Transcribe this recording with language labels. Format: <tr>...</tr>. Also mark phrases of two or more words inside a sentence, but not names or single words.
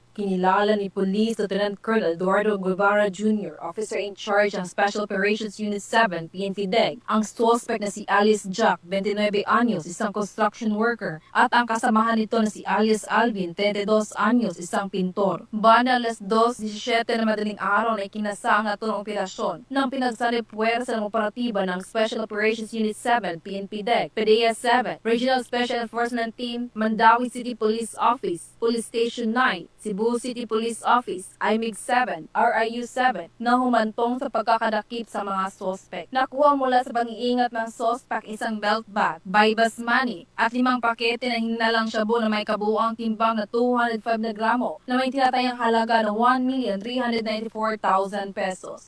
<tl>Kinilala ni Police Lieutenant Colonel Eduardo Guevara Jr., Officer in Charge ng Special Operations Unit 7, PNP DEG, ang suspect na si Alias Jack, 29 anyos, isang</tl> <en>construction worker,</en> <tl>at ang kasamahan nito na si Alias Alvin, 32 anyos, isang pintor. Bana alas 2:17 na madaling araw na ikinasang na ito ng operasyon ng pinagsalipuwersa ng operatiba ng Special Operations Unit 7, PNP DEG, PDEA 7, Regional Special Enforcement Team, Mandawi City Police Office, Police Station 9, Cebu City Police Office, IMIG 7, RIU 7, na humantong sa pagkakadakip sa mga sospek. Nakuha mula sa pag-iingat ng sospek isang</tl> <en>belt bag, bypass money,</en> <tl>at 5 pakete na hinalang shabu na may kabuuang timbang na 205 na gramo na may tinatayang halaga ng 1,394,000 pesos.</tl>